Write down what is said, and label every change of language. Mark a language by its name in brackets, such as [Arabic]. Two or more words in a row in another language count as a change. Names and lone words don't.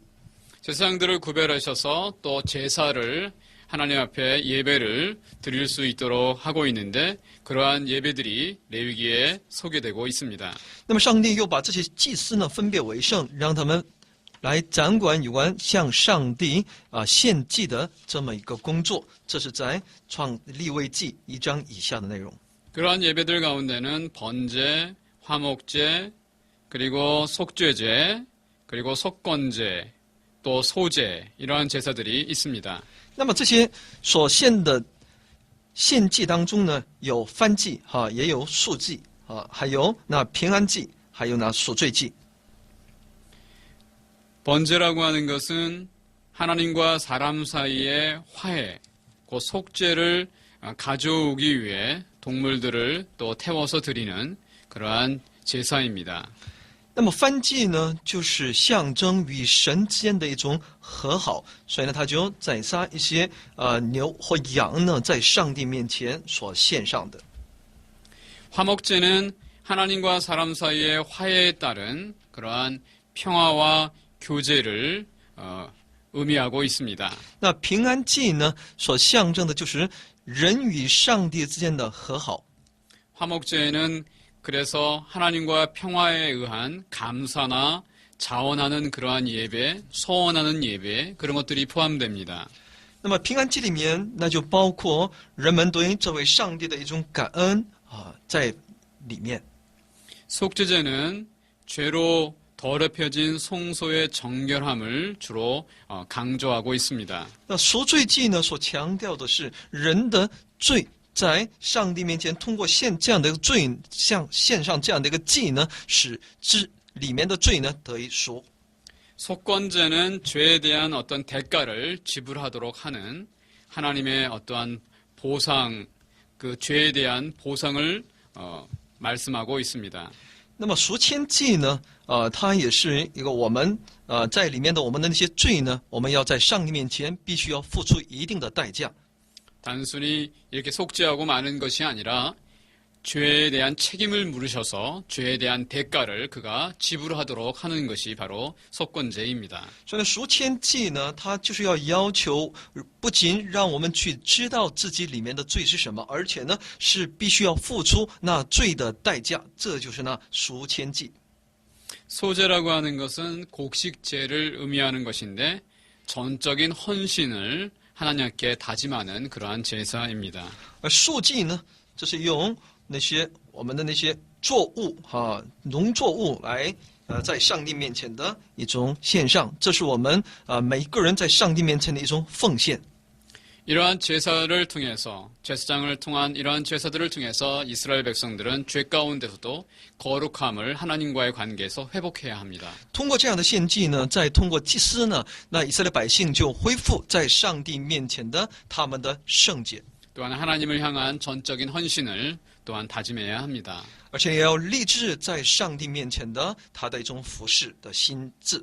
[Korean] 제사장들을 구별하셔서 또 제사를 하나님 앞에 예배를 드릴 수 있도록 하고 있는데 그러한 예배들이 레위기에 소개되고 있습니다. [Chinese] 那么上帝又把这些祭司呢分别为圣，让他们来掌管有关向上帝献祭的这么一个工作，这是在利未记1章以下的内容。 [Korean] 그러한 예배들 가운데는 번제, 화목제, 그리고 속죄제, 그리고 속건제, 또 소제 이러한 제사들이 있습니다. [Chinese] 那么这些所献的献祭当中呢，有燔祭也有素祭还有那平安祭，还有那赎罪祭。 [Korean] 번제라고 하는 것은 하나님과 사람 사이의 화해, 그 속죄를 가져오기 위해 동물들을 또 태워서 드리는 그러한 제사입니다. [Chinese] 那么燔祭呢，就是象征与神之间的一种和好，所以呢，他就宰杀一些牛或羊呢，在上帝面前所献上的。 [Korean] 화목제는 하나님과 사람 사이의 화해에 따른 그러한 평화와 교제를 의미하고 있습니다. [Chinese] 那平安祭呢，所象征的就是人与上帝之间的和好。 [Korean] 화목제에는 그래서 하나님과 평화에 의한 감사나 자원하는 그러한 예배, 소원하는 예배 그런 것들이 포함됩니다. [Chinese] 那么平安祭里面，那就包括人们对这位上帝的一种感恩在里面。 [Korean] 속죄제는 죄로 더럽혀진 성소의 정결함을 주로 강조하고 있습니다. [Chinese] 那赎罪祭呢，所强调的是人的罪。在上帝面前，通过献这样的一个罪，献上这样的一个祭呢，使里面的罪呢得以赎。 [Korean] 속건제는 죄에 대한 어떤 대가를 지불하도록 하는 하나님의 어떠한 보상, 그 죄에 대한 보상을 말씀하고 있습니다. [Chinese] 那么赎愆祭呢，它也是一个我们在里面的我们的那些罪呢，我们要在上帝面前必须要付出一定的代价。 [Korean] 단순히 이렇게 속죄하고 마는 것이 아니라 죄에 대한 책임을 물으셔서 죄에 대한 대가를 그가 지불하도록 하는 것이 바로 속건제입니다. [Chinese] 所以赎愆祭呢，它就是要求不仅让我们去知道自己里面的罪是什么，而且呢是必须要付出那罪的代价，这就是那赎愆祭。 [Korean] 소제라고 하는 것은 곡식제를 의미하는 것인데 전적인 헌신을 하나님께 다짐하는 그러한 제사입니다. [Chinese] 而素祭呢，这是用我们的那些作物农作物来在上帝面前的一种献上，这是我们每一个人在上帝面前的一种奉献。 [Korean] 이러한 제사를 통해서 제사장을 통한 이러한 제사들을 통해서 이스라엘 백성들은 죄 가운데서도 거룩함을 하나님과의 관계에서 회복해야 합니다. [Chinese] 通过这样的献祭呢，再通过祭司呢，那以色列百姓就恢复在上帝面前的他们的圣洁， [Korean] 또한 하나님을 향한 전적인 헌신을 또한 다짐해야 합니다. [Chinese] 而且也要立志在上帝面前的他的一种服侍的心志。